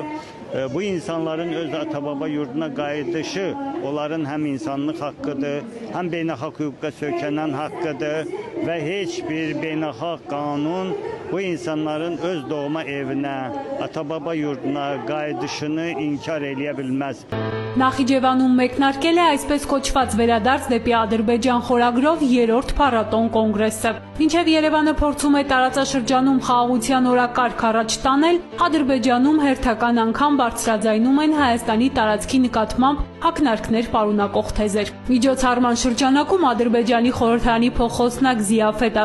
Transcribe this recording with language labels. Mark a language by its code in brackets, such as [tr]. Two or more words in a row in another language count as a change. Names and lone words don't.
[az] Bu insanların öz ata-baba yurduna qayıdışı onların həm insanlıq haqqıdır, həm beynəlxalq hüquqa söykənən haqqıdır və heç bir beynəlxalq qanun bu insanların öz doğma evinə, ata-baba yurduna qayıdışını inkar eləyə bilməz. [hy] Նախիջևանում մեկնարկել է այսպես կոչված վերադարձ դեպի Ադրբեջան խորագրով 3-րդ փառատոն կոնգրեսը։ Մինչև Երևանը փորձում է տարածաշրջանում խաղաղության օրակարգ առաջ տանել, Ադրբեջանում հերթական անգամ բարձրաձայնում են Հայաստանի տարածքի նկատմամբ հակնարկներ պարունակող թեզեր։ Միջոցառման շրջանակում Ադրբեջանի խորհրդարանի փոխոսնակ Զիաֆետ